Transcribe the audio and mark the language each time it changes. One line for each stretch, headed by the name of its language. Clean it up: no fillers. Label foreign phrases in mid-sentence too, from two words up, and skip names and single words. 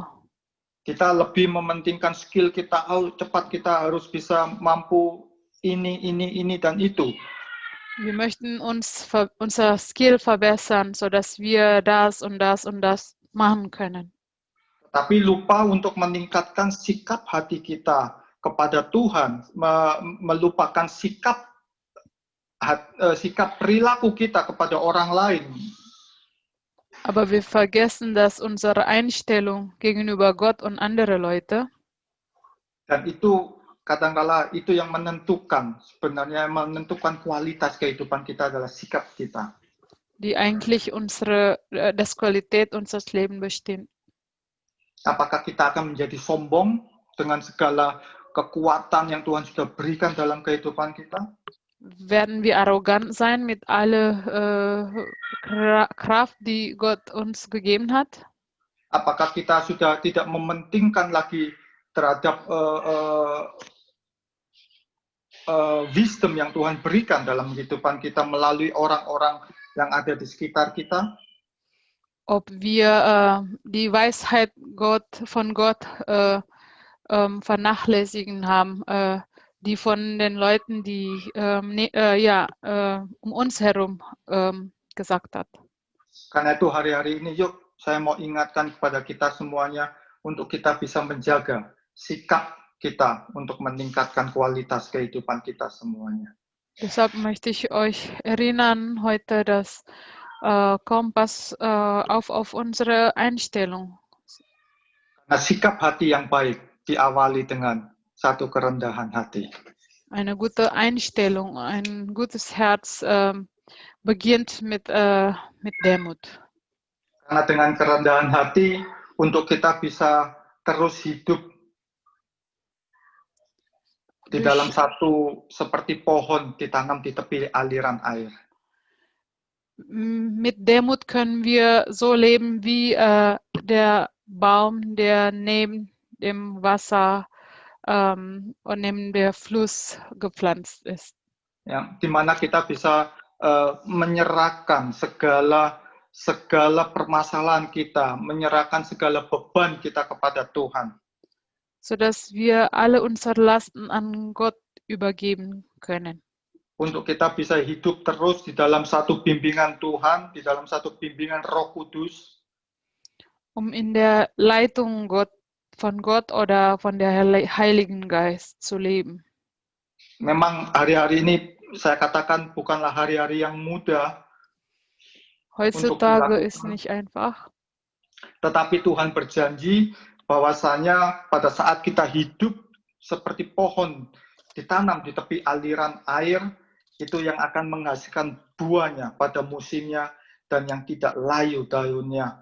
Indonesian: Kita lebih mementingkan skill kita, cepat kita harus bisa mampu ini, dan itu.
German: Wir möchten unser Skill verbessern, sodass wir das und das und das machen können.
Indonesian: Tapi lupa untuk meningkatkan sikap hati kita kepada Tuhan, melupakan sikap perilaku kita kepada orang lain.
German: Aber wir vergessen, dass unsere Einstellung gegenüber Gott und andere Leute,
Indonesian: dan itu kadangkala itu yang sebenarnya menentukan kualitas kehidupan kita adalah sikap kita.
German: die eigentlich das Qualität unseres Lebens bestimmt.
Indonesian: Apakah kita akan menjadi sombong dengan segala kekuatan yang Tuhan sudah berikan dalam kehidupan kita?
German: Werden wir arrogant sein mit aller Kraft, die Gott uns gegeben hat?
Indonesian: Apakah kita sudah tidak mementingkan lagi terhadap wisdom yang Tuhan berikan dalam kehidupan kita melalui orang-orang yang ada di sekitar kita?
German: Ob wir die Weisheit von Gott vernachlässigen haben, die von den Leuten, die um uns herum gesagt hat.
Indonesian: Karena itu hari-hari ini yuk saya mau ingatkan kepada kita semuanya untuk kita bisa menjaga sikap kita untuk meningkatkan kualitas kehidupan kita semuanya.
German: Deshalb möchte ich euch erinnern heute, dass Kompass auf unsere Einstellung.
Indonesian: Karena sikap hati yang baik diawali dengan satu kerendahan hati.
German: Eine gute Einstellung, ein gutes Herz beginnt mit Demut.
Indonesian: Karena dengan kerendahan hati untuk kita bisa terus hidup di dalam seperti pohon ditanam di tepi aliran air.
German: Mit Demut können wir so leben wie der Baum, der neben dem Wasser und neben der Fluss gepflanzt ist.
Indonesian: Ya, di mana kita bisa menyerahkan segala permasalahan kita, menyerahkan segala beban kita kepada Tuhan.
German: Sodass wir alle unsere Lasten an Gott übergeben können.
Indonesian: Untuk kita bisa hidup terus di dalam satu bimbingan Tuhan, di dalam satu bimbingan Roh Kudus.
German: In der Leitung von Gott oder von der Heiligen Geist zu leben.
Indonesian: Memang hari-hari ini saya katakan bukanlah hari-hari yang mudah.
German: Heutzutage ist nicht einfach.
Indonesian: Tetapi Tuhan berjanji bahwasanya pada saat kita hidup seperti pohon ditanam di tepi aliran air, itu yang akan menghasilkan buahnya pada musimnya dan yang tidak layu daunnya.